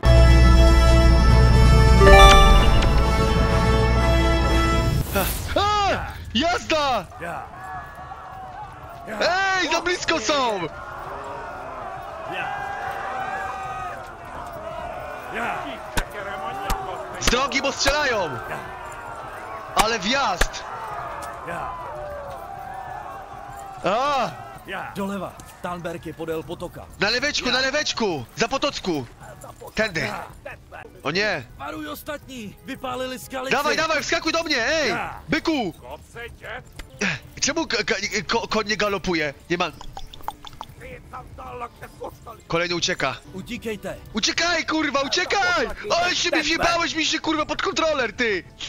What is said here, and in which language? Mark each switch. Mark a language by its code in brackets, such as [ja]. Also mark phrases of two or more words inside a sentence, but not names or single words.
[pl] A! Jazda! Ej, za blisko są! Z drogi, bo strzelają! Ale wjazd! A! [cs] Doleva, Talberg je podél potoka. [pl] Na leweczku! Za potocku! Tędy! O nie! [cs] Varuj ostatní, vypálili skalici. [pl] Dawaj, wskakuj do mnie, ej! Byku! Czemu koń nie galopuje? Nie ma... Kolejny ucieka. [cs] Utíkejte. [pl] Uciekaj, kurwa, uciekaj! Ale się mi wjebałeś mi się, kurwa, pod kontroler, ty!